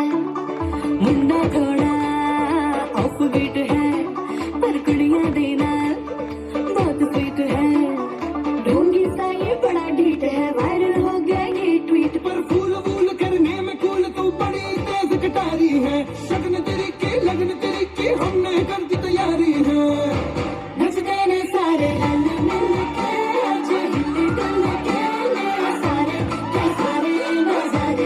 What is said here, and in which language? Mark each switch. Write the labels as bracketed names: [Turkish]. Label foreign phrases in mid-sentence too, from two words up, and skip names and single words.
[Punjabi] ਮੁੰਡਾ ਥੋੜ੍ਹਾ [English] off beat [Punjabi] ਹੈ, ਪਰ ਕੁੜੀਆਂ ਦੇ ਨਾਲ ਬਹੁਤ ਸਵੀਟ ਹੈ। [Hindi] ढोंगी सा ये बड़ा ढीठ है, वायरल हो गया ये ट्वीट पर। फूल वूल करने में कूल तू बड़ी तेज कटारी है, लगन तेरी की हमने कर दी तैयारी है। [Punjabi] ਨੱਚਦੇ ਨੇ ਸਾਰੇ ਰਲ ਮਿਲ ਕੇ, [Hindi] आज हिल डुल के ले सारे के सारे नजारे।